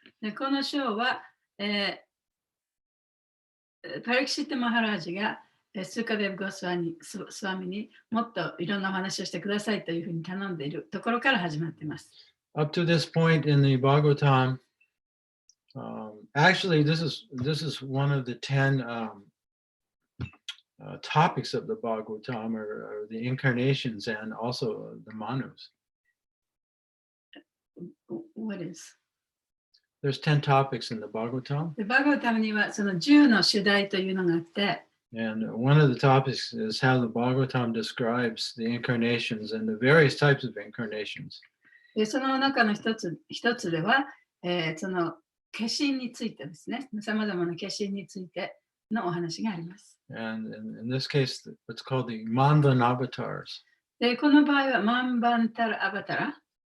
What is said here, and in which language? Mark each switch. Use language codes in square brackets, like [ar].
[ja] でこの章は、パリキシット・マハラージがスーカデブ・ゴスワミにもっといろんなお話をしてくださいというふうに頼んでいるところから始まっています。 [en] Up to this point in the Bhagavatam, actually this is one of the 10 topics of the Bhagavatam, or the incarnations and also the manus. What is? There's 10 topics in the Bhagavatam. [ja] でバガバタムにはその10の主題というのがあって、 [en] And one of the topics is how the Bhagavatam describes the incarnations and the various types of incarnations. [ja] でその中の一つでは、その化身についてですね、さまざまな化身についてのお話があります。 [en] And in this case, what's called the Manvan avatars. [ja] でこの場合はマンバンタラアバタラ。